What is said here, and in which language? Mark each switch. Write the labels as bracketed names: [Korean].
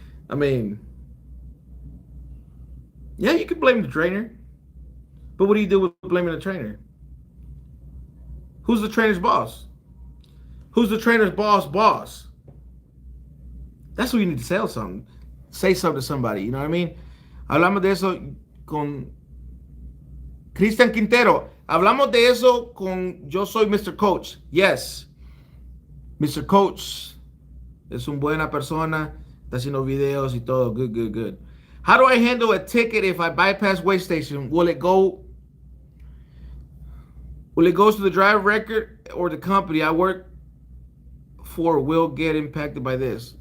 [English] I mean, yeah, you can blame the trainer. But what do you do with blaming the trainer? Who's the trainer's boss? Who's the trainer's boss? That's what you need to say something. Say something to somebody, you know what I mean? [Spanish] Hablamos de eso con Cristian Quintero. Hablamos de eso con Yo Soy Mr. Coach. [English] Yes. [Spanish] Mr. Coach es una buena persona. Está haciendo videos y todo. [English] Good. How do I handle a ticket if I bypass weigh station? Will it go to the driver record or the company I work for will get impacted by this?